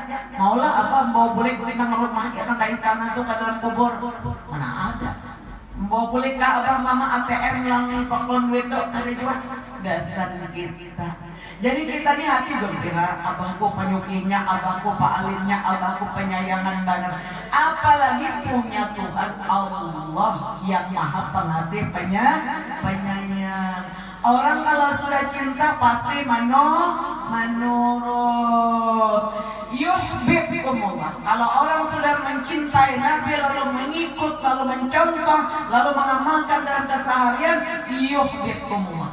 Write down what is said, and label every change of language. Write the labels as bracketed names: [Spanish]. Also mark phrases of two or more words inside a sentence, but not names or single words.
[Banjar] Maulah abah bawa boleh nang rumah ya nang istana tuh ke dalam kubur. Mana ada. Bawa boleh ke abah mama ATM lang paklon duit tuh ada juga. Dasar kita. Jadi kita nih hati gembira, abahku penyukinya, abahku paalimnya, abahku penyayangan benar. [Indonesian] Apalagi punya Tuhan Allah yang maha pengasih penyayang. Orang kalau sudah cinta pasti menurut. Yuhibbukumullah. Kalau orang sudah mencintai Nabi lalu mengikut, lalu mencontoh, lalu mengamalkan dalam keseharian, yuhibbukumullah.